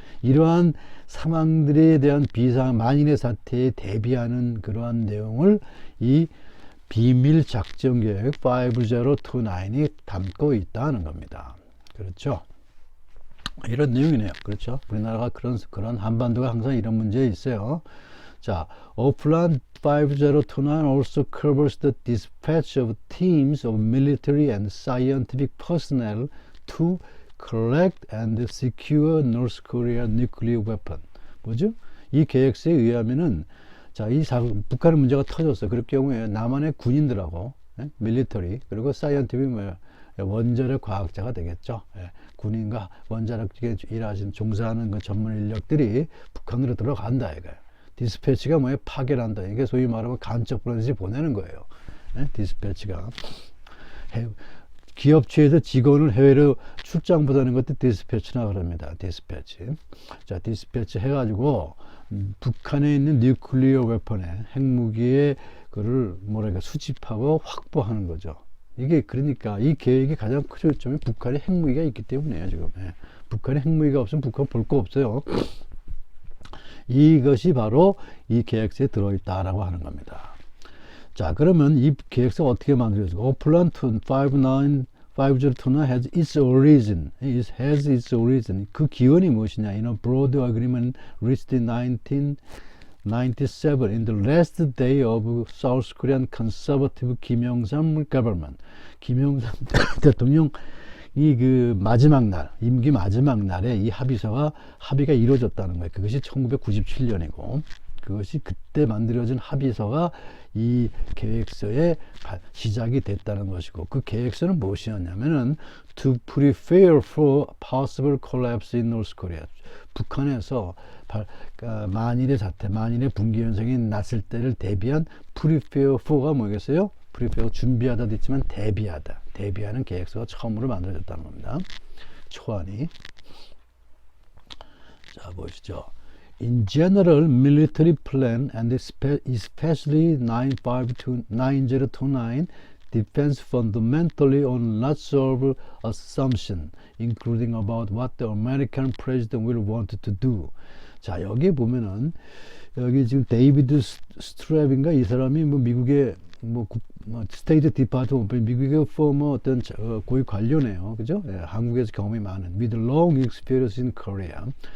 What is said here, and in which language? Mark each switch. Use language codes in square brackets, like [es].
[ko] 이러한 상황들에 대한 만인의 사태에 대비하는 그러한 내용을 이 비밀 작전 계획 5029이 담고 있다는 겁니다. 그렇죠? 이런 내용이네요. 그렇죠? 우리나라가 그런 한반도가 항상 이런 문제에 있어요. [en] 자, Plan 5029 also covers the dispatch of teams of military and scientific personnel to collect and secure North Korea nuclear weapon. [ko] 뭐죠? 이 계획서에 의하면은 자, 북한의 문제가 터졌어. 그럴 경우에 남한의 군인들하고 밀리터리 그리고 사이언티픽 원자력 과학자가 되겠죠. 군인과 원자력에 일하시는 종사하는 전문 인력들이 북한으로 들어간다 이거예요. 디스패치가 파견한다. 이게 소위 말하면 간첩 브런치 보내는 거예요. 디스패치가 기업체에서 직원을 해외로 출장 보내는 것도 디스패치나 그럽니다. 디스패치. 자, 디스패치 해가지고 북한에 있는 뉴클리어 웨폰의 핵무기의 그를 수집하고 확보하는 거죠. 이게 그러니까 이 계획이 가장 큰 요점이 북한에 핵무기가 있기 때문이에요. 지금 북한에 핵무기가 없으면 북한 볼 거 없어요. 이것이 바로 이 계획서에 들어있다라고 하는 겁니다. 자, 그러면 이 계획서가 어떻게 만들어졌고, [en] Plan 5029 has its origin. It has its origin. [ko] 그 기원이 무엇이냐? [en] In a broad agreement reached in 1997 in the last day of South Korean conservative Kim Il-sung government. [ko] 김영삼 대통령 마지막 날, 임기 마지막 날에 이 합의가 이루어졌다는 거예요. 그것이 1997년이고, 그것이 그때 만들어진 합의서가 이 계획서의 시작이 됐다는 것이고, 그 계획서는 무엇이었냐면은 [en] to prepare for possible collapse in North Korea. [ko] 북한에서 만일의 사태, 만일의 붕괴 현상이 났을 때를 대비한 prepare for가 뭐겠어요? prepare 준비하다도 있지만 대비하다. 대비하는 계획서가 처음으로 만들어졌다는 겁니다. 초안이. 자, 보시죠. [en] In general, military plan and especially 9029 depends fundamentally on lots of assumptions, including about what the American president will want to do. [ko] 자, 여기 보면은 여기 지금 데이비드 스트랩인가 이 사람이 뭐 미국의 스테이트 디파트먼트 미국의 포머 어떤 고위 관료네요, 그죠? 예, 한국에서 경험이 많은 [en] with long experience in Korea.